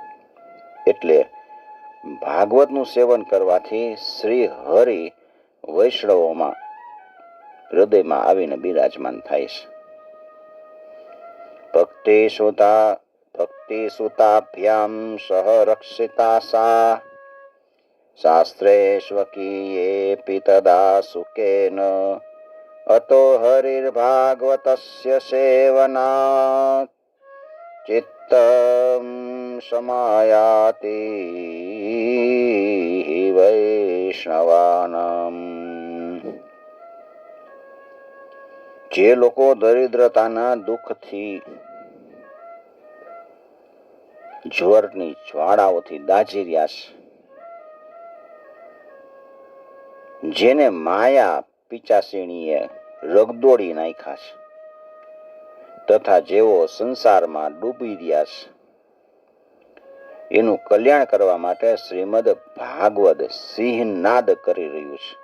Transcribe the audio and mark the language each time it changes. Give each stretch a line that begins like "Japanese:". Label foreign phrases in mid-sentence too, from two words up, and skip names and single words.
Gujarati: એટલે ભાગવતનું સેવન કરવાથી શ્રી હરિ વૈષ્ણવોમાં હૃદયમાં આવીને બિરાજમાન થાય છે.
Sanskrit: ભક્તિ સુતાભ્યામ સહ રક્ષિતા સા શાસ્ત્રેष्वकीयेऽपि तदा सुखेन अतो हरिर्भागवतस्य सेवनात् चित्तं समायाति વૈષ્ણવાનામ.
Gujarati: જે લોકો દરિદ્રતાના દુઃખથી જ્વરની જ્વાળાઓથી દાઝી રહ્યા છે, જેને માયા પિચાસીણીએ રગદોડી નાખ્યા છે, તથા જેઓ સંસારમાં ડૂબી રહ્યા છે, એનું કલ્યાણ કરવા માટે શ્રીમદ ભાગવત સિંહનાદ કરી રહ્યું છે.